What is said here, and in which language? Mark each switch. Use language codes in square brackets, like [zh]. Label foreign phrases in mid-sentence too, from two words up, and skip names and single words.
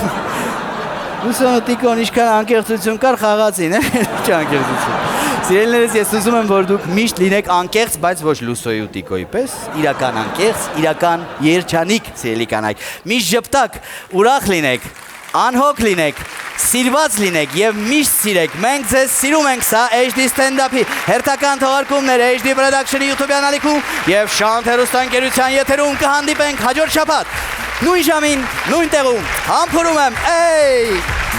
[hy] Լուսոնը տիկոն ինչքան անկեղծություն կար խաղացին, չէ անկեղծություն։ Սիրելիներս ես ուզում եմ որ դուք միշտ լինեք անկեղծ, բայց ոչ լուսոյի ու տիկոյի պես, իրական անկեղծ, իրական երջանիկ սիրելի կանայք։ Միշտ ժպտակ, ուրախ լինեք։ Անհոգ լինեք, սիրված լինեք եւ միշտ սիրեք։ Մենք ձեզ սիրում ենք, սա HD stand-up-ի հերթական թողարկումներ HD Production-ի YouTube-յան ալիքում եւ Շանթ հեռուստաընկերության եթերում կհանդիպենք հաջորդ շաբաթ։ Նույն ժամին, նույն տեղում։ Համբուրում եմ, էյ!